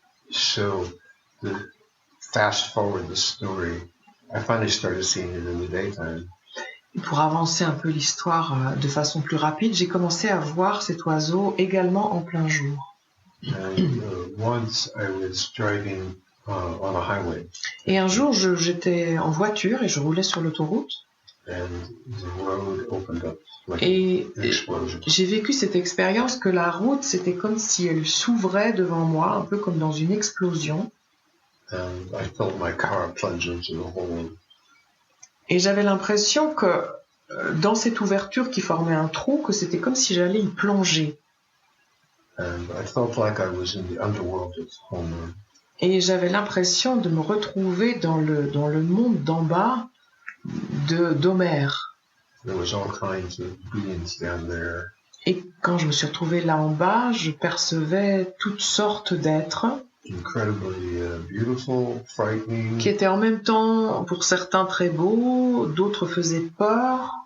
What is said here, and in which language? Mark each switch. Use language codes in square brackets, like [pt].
[en] So the fast forward the story, I finally started seeing it in the daytime. [fr] Pour avancer un peu l'histoire de façon plus rapide, j'ai commencé à voir cet oiseau également en plein jour. [en] And once I was driving on a highway, [fr] Et un jour, j'étais en voiture et je roulais sur l'autoroute. [en] and the road opened up like [fr] Et [en] an explosion. [fr] j'ai vécu cette expérience que la route, c'était comme si elle s'ouvrait devant moi, un peu comme dans une explosion. [en] And I felt my car plunge into the hole. [fr] Et j'avais l'impression que dans cette ouverture qui formait un trou, que c'était comme si j'allais y plonger. [en] And I felt like I was in the underworld of Homer. [fr] Et j'avais l'impression de me retrouver dans le monde d'en bas d'Homère. [en] There was all kinds of beings down there. [fr] Et quand je me suis retrouvée là en bas, je percevais toutes sortes d'êtres. [en] incredibly beautiful, frightening, [fr] qui était en même temps, pour certains, très beau, d'autres faisaient peur,